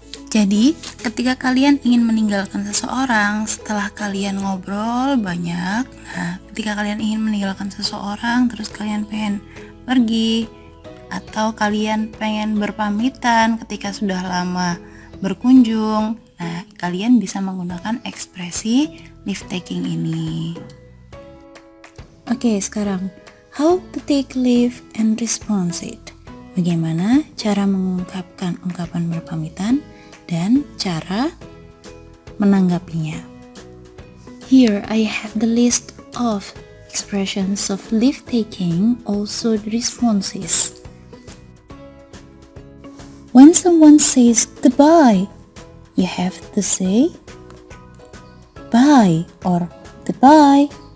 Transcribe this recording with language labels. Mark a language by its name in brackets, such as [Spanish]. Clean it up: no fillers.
[Indonesian] Jadi, ketika kalian ingin meninggalkan seseorang setelah kalian ngobrol banyak, ketika kalian ingin meninggalkan seseorang terus kalian pengen pergi, atau kalian pengen berpamitan ketika sudah lama berkunjung, kalian bisa menggunakan ekspresi leave taking ini. Oke, sekarang [English] how to take leave and response it. [Indonesian] Bagaimana cara mengungkapkan ungkapan berpamitan dan cara menanggapinya. [English] Here I have the list of expressions of leave taking, also the responses. When someone says goodbye, you have to say bye or goodbye.